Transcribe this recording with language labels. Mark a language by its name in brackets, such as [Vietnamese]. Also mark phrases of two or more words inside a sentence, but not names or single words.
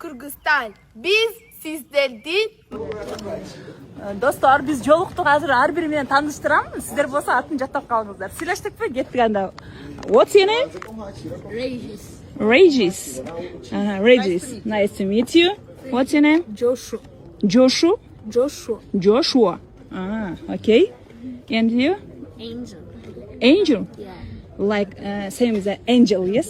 [Turkish] Kazakhstan. Biz sizlerden [Kyrgyz] Dostlar biz жолуктук азыр ар бири менен тааныштырам. Сиздер болсо атын жаттап калыңыздар. Сүйлөштүкпү? Кеттик анда. [English] What's your name? Regis. Regis. Nice to meet you. What's your name? Joshua. Joshua. Joshua. Joshua. Okay. And you? Angel. Angel. Yeah. Like same as an angel, yes?